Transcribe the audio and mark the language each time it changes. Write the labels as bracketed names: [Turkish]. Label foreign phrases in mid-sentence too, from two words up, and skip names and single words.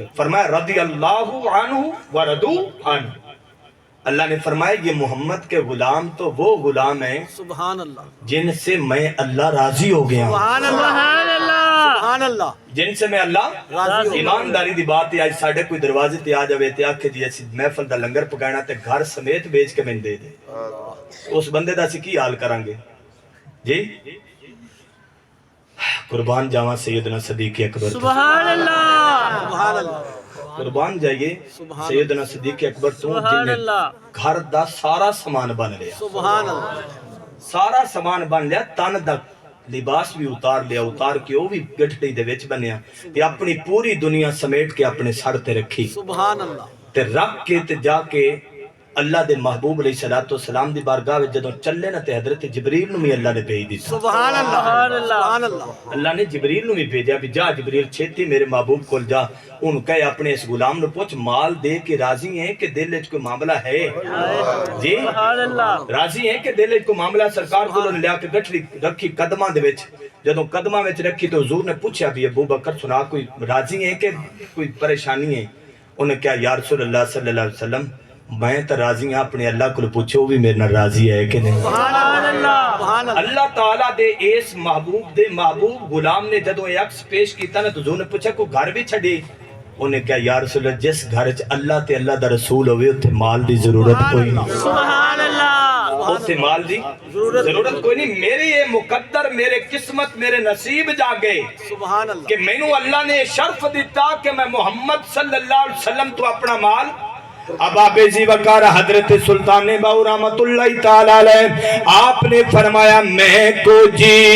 [Urdu] فرمایا [Arabic] رضی اللہ عنہ [Urdu] وردو عنہ، اللہ نے فرمایا یہ محمد کے غلام تو وہ غلام ہیں [Arabic] سبحان اللہ، [Urdu] جن سے میں اللہ راضی ہو گیا ہوں، [Arabic] سبحان اللہ، سبحان اللہ، [Urdu] جن سے میں اللہ راضی ہو۔ [Punjabi] ایمانداری دی بات ہے، آج ساڑھے کوئی دروازے تے آ جاوے تے آکھے جی ایسی محفل دا لنگر پکانا تے گھر سمیت بیچ کے میں دے دے، اس بندے دا سی کی حال کرانگے جی؟ قربان جاواں سیدنا صدیق اکبر، [Arabic] سبحان اللہ، سبحان اللہ، [Punjabi] قربان جائیے سیدنا صدیق اکبر تو جن نے گھر دا سارا سامان بن لیا، [Arabic] سبحان اللہ، [Punjabi] سارا سامان بن لیا، تن دا لباس بھی اتار لیا، اتار کے وہ بھی گٹھڑی دے وچ بنیا تے اپنی پوری دنیا سمیٹ کے اپنے سر تے رکھی [Arabic] سبحان اللہ، [Punjabi] تے رکھ کے تے جا کے اللہ دے محبوب [Arabic] علیہ السلام [Punjabi] دی بارگاہ وچ جدوں چلے نا تے حضرت جبریل نو بھی اللہ نے بھیج دتا، [Arabic] سبحان اللہ، سبحان اللہ، [Punjabi] اللہ نے جبریل نو بھی بھیجا بھی جا جبریل چھیتی میرے محبوب کول جا، ان کہے اپنے اس غلام نو پوچھ مال دے کے راضی ہیں کہ دل وچ کوئی معاملہ ہے جی؟ راضی ہیں کہ دل وچ کوئی معاملہ؟ سرکار کو لیا کے گٹھڑی رکھی قدماں دے وچ، جدوں قدماں وچ رکھی تو حضور نے پوچھا بھی ابو بکر سنا کوئی راضی ہیں کہ کوئی پریشانی ہے؟ انہیں کہا [Arabic] یا رسول اللہ صلی اللہ علیہ وسلم [Punjabi] میں تو راضی ہوں، اپنے اللہ کو پوچھو بھی میرے نال راضی ہے کہ نہیں؟ [Arabic] سبحان اللہ، [Punjabi] اللہ تعالیٰ دے اس محبوب غلام نے جدوں یہ عکس پیش کیتا نا تو حضور نے پوچھا کوئی گھر بھی چھڑی؟ انہیں کہا [Arabic] یا رسول اللہ [Punjabi] جس گھر چ اللہ تے اللہ دا رسول ہوئے اتھے مال دی ضرورت کوئی نہیں، [Arabic] سبحان اللہ، [Punjabi] اتھے مال دی ضرورت کوئی نہیں۔ میری یہ مقدر، میرے قسمت، میرے نصیب جاگے [Arabic] سبحان اللہ، [Punjabi] کہ میں نو اللہ نے شرف دیتا کہ میں محمد [Arabic] صلی اللہ علیہ وسلم [Punjabi] تو اپنا مال۔ [Urdu] اب آپ زی وقار حضرت سلطان باؤ [Arabic] رحمت اللہ تعالیٰ علیہ [Urdu] آپ نے فرمایا میں کو جی